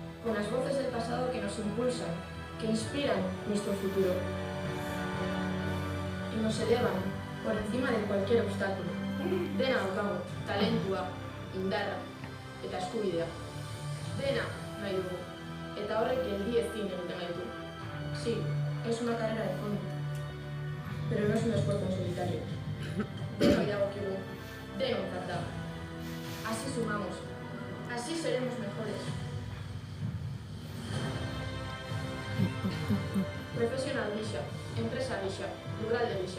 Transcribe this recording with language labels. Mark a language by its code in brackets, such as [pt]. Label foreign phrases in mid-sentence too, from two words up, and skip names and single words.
[es] con las voces del pasado que nos impulsan, que inspiran nuestro futuro y nos elevan por encima de cualquier obstáculo. [eu] Dena daukagu, talentua, indarra eta eskubidea. Dena nahi dugu, eta horrek geldi ezin egiten gaitu. [es] Sí, es una carrera de fondo, pero no es un esfuerzo en solitario. [eu] Denoi dagokigu, denontzat da. [es] Así sumamos, así seremos mejores. [eu] Profesional gisa, empresa gisa, lurralde gisa.